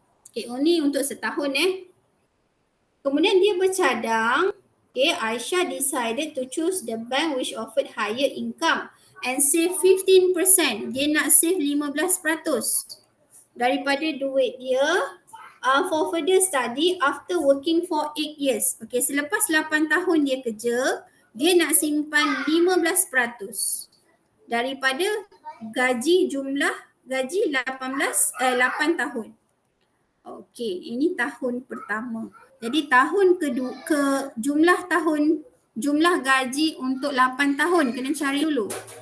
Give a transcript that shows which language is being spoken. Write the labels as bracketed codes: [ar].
[ms] Okay, ini untuk setahun Kemudian dia bercadang. [en] Okay, Aisyah decided to choose the bank which offered higher income and save 15%. [ms] Dia nak save 15% daripada duit dia [en] for further study after working for 8 years. [ms] Okay, selepas 8 tahun dia kerja, dia nak simpan 15% daripada jumlah gaji 8 tahun. Okey, ini tahun pertama. Jadi tahun kedua jumlah gaji untuk 8 tahun kena cari dulu.